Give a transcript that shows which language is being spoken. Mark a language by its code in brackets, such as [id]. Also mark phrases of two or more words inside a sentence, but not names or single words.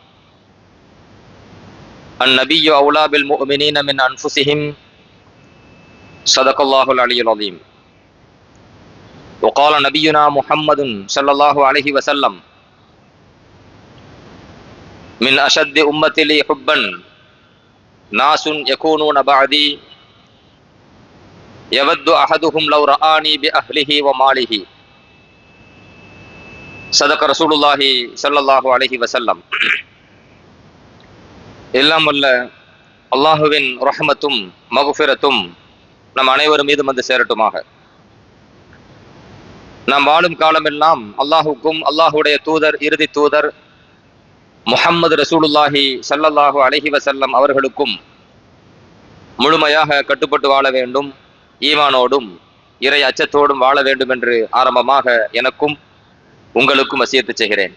[ar] النبي أولى بالمؤمنين من أنفسهم صدق الله العلي العظيم وقال نبينا محمد صلى الله عليه وسلم من أشد أمتي لي حبا ناس يكونون بعدي يود أحدهم لو رآني بأهله وماله صدق رسول الله صلى الله عليه وسلم. [ta] எல்லாம் வல்ல அல்லாஹுவின் ரஹ்மத்தும் மக்ஃபிரத்தும் நம் அனைவரும் மீதும் வந்து சேரட்டுமாக. நாம் வாழும் காலமெல்லாம் அல்லாஹுக்கும் அல்லாஹுடைய தூதர் இறுதி தூதர் முஹம்மது [ar] رسول الله صلى الله عليه وسلم [ta] அவர்களுக்கும் முழுமையாக கட்டுப்பட்டு வாழ வேண்டும், ஈமானோடும் இறை அச்சத்தோடும் வாழ வேண்டும் என்று ஆரம்பமாக எனக்கும் உங்களுக்கும் வசியத்து செய்கிறேன்.